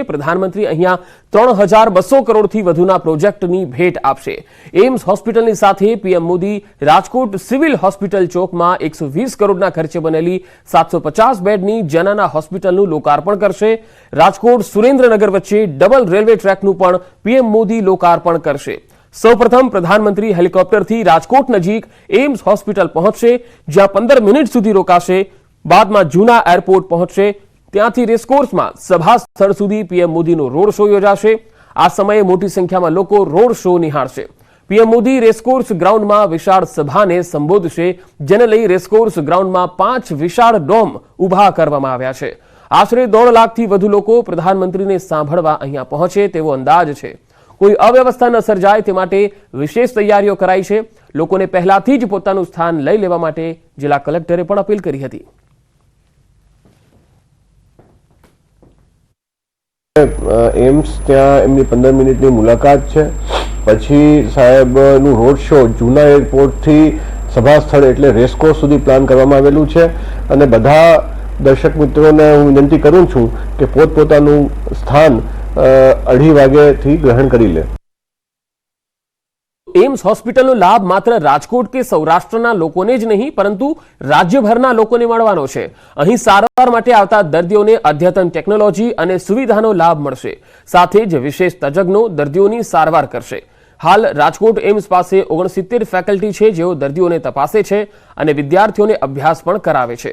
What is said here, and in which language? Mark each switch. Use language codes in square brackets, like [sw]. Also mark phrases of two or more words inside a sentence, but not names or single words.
[gu] પ્રધાનમંત્રી અહીંયા 3200 કરોડથી વધુના પ્રોજેક્ટની ભેટ આપશે। એમ્સ હોસ્પિટલની સાથે પીએમ મોદી રાજકોટ સિવિલ હોસ્પિટલ ચોકમાં 120 કરોડના ખર્ચે બનેલી 750 બેડની જનાના હોસ્પિટલનું લોકાર્પણ કરશે। રાજકોટ સુરેન્દ્રનગર વચ્ચે ડબલ રેલવે ટ્રેકનું પણ પીએમ મોદી લોકાર્પણ કરશે। સૌપ્રથમ પ્રધાનમંત્રી હેલિકોપ્ટરથી રાજકોટ નજીક એમ્સ હોસ્પિટલ પહોંચશે, જ્યાં 15 મિનિટ સુધી રોકાશે। બાદમાં જૂના એરપોર્ટ પહોંચશે, ત્યાંથી રેસકોર્સમાં સભા સ્થળ સુધી પીએમ મોદીનો રોડ શો યોજાશે। આ સમયે મોટી સંખ્યામાં લોકો રોડ શો નિહાળશે। પીએમ મોદી રેસકોર્સ ગ્રાઉન્ડમાં વિશાળ સભાને સંબોધશે, જેને લઈ રેસકોર્સ ગ્રાઉન્ડમાં 5 વિશાળ ડોમ ઊભા કરવામાં આવ્યા છે। આશરે 1.5 લાખથી વધુ લોકો પ્રધાનમંત્રીને સાંભળવા અહીંયા પહોંચે તેવો અંદાજ છે। કોઈ અવ્યવસ્થા ન સર્જાય તે માટે વિશેષ તૈયારીઓ કરાઈ છે। લોકોને પહેલાથી જ પોતાનું સ્થાન લઈ લેવા માટે જિલ્લા કલેક્ટરે પણ અપીલ કરી હતી। એમ્સ ત્યાં એમની 15 મિનિટની મુલાકાત છે। પછી સાહેબનું રોડ શો જૂના એરપોર્ટથી સભા સ્થળ એટલે રેસકોર્સ સુધી પ્લાન કરવામાં આવેલું છે અને બધા દર્શક મિત્રોને હું વિનંતી કરું છું કે પોતપોતાનું સ્થાન 2:30 વાગ્યાથી ગ્રહણ કરી લે। एम्स હોસ્પિટલનો લાભ માત્ર રાજકોટ કે સૌરાષ્ટ્રના લોકોને જ નહીં પરંતુ રાજ્યભરના લોકોને મળવાનો છે। અહીં સારવાર માટે આવતા દર્દીઓને અદ્યતન ટેકનોલોજી અને સુવિધાનો લાભ મળશે। સાથે જ વિશેષ તજજ્ઞો દર્દીઓની સારવાર કરશે। હાલ રાજકોટ એમ્સ પાસે 69 ફેકલ્ટી છે જેઓ દર્દીઓને તપાસે છે અને વિદ્યાર્થીઓને અભ્યાસ પણ કરાવે છે।